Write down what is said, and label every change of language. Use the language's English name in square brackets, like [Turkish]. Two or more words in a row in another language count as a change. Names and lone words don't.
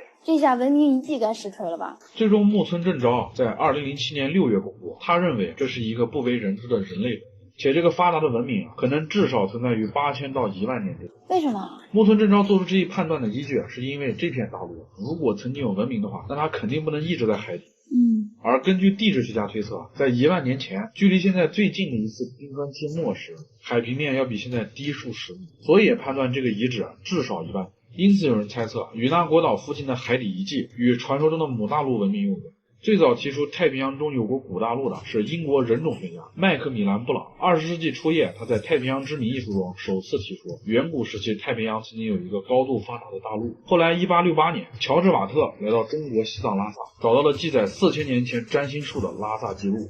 [Chinese] 這下文明遺跡該實錘了吧？最終木村正昭在2007年6月公布，他認為這是一個不為人知的人類文明，且這個發達的文明可能至少存在於8000到1萬年之間。為什麼？木村正昭做出這一判斷的依據是因為這片大陸如果曾經有文明的話，那它肯定不能一直在海底。而根据地質學家推測，在1萬年前，距離現在最近的一次冰川期末时，海平面要比现在低数十米，所以也判断这个遗址至少1万年。因此有人猜測，与那国島附近的海底遺跡與傳說中的姆大陸文明有關。最早提出太平洋中有過古大陸的是英國人種學家麥克米蘭布朗。20世紀初葉，他在《太平洋之謎》一書中首次提出，遠古時期太平洋曾經有一個高度發達的大陸。後來1868年，喬治瓦特來到中國西藏拉薩，找到了記載4000年前占星術的拉薩記錄。